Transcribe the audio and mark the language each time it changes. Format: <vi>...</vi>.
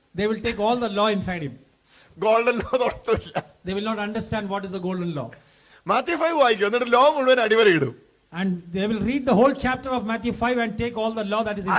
<en>they will take all the law inside him.</en> <ml>Golden law തൊട്ടില്ല.</ml> <en>They will not understand what is the golden law.</en> <ml>Mathew 5 വായിക്കും, എന്നിട്ട് law മുഴുവൻ അടിവരയിടും.</ml> <en>And they will read the whole chapter of Matthew 5 and take all the law that is inside.</en>